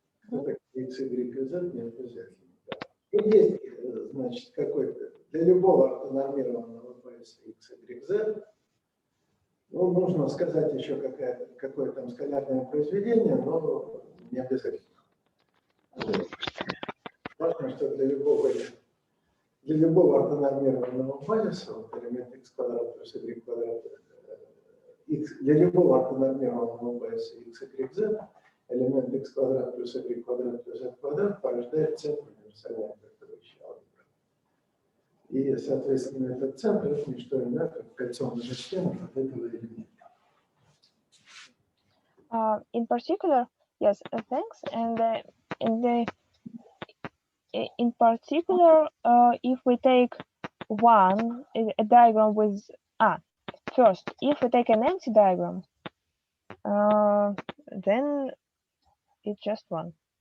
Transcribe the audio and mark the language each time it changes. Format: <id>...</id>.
<ru>Это x, y, z не обязательно. И есть, значит, какой-то для любого ортонормированного пояса x, y, z, ну, нужно сказать еще какое там скалярное произведение, но не обязательно. Важно, что для любого ортонормированного пояса, вот элемент x квадрат плюс y квадрат, для любого ортонормированного пояса x, y, z, элемент x квадрат плюс y квадрат плюс z квадрат порождает центр универсальной обертывающей алгебры. И, соответственно, этот центр – это не что иное, как кольцо многочленов от этого элемента.</ru> <en>In particular, yes, thanks. And in particular, if we take a diagram with first, if we take an empty diagram, then it's just one.</en>